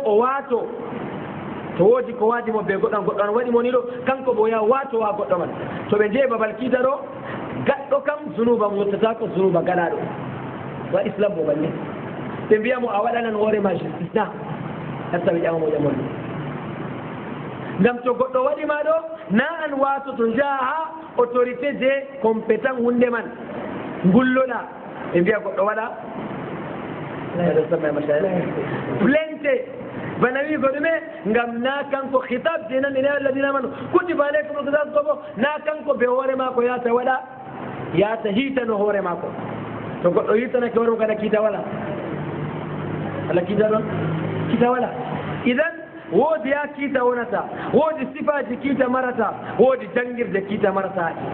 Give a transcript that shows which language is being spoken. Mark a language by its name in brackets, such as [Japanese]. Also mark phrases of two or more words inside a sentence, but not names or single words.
[Fula] o waato to woodi ko waadimo be goɗɗo an waɗimo ni ɗo kanko bo o yaha waato ha goɗɗo man to ɓe jeeyi babal kiita ɗo gaɗɗo kam zunuba mo yottata ko zunuba gaɗaɗo wa islam mo banni ɓe mbiyamo a waɗanan hoorema justice na hatta ɓe ƴamamo ƴamol ngam to goɗɗo waɗima ɗo na an waato to jaha ha autorité je compétent hunde man ngulloɗa ɓe mbiya goɗɗo waɗa plainte bana wi ko ɗume ngam na kanko khitab je nan [Arabic] إن الذين آمنوا كتب عليكم القصاص [Fula] ko na kanko be hoore mako yata waɗa yata hiitano hoore mako to goɗɗo hiitanake hoore mako aɗa kiita wala ala kiita ɗon kiita wala idan woodi ya kiita wonata woodi sifaji kiita marata woodi jangirde kiita marata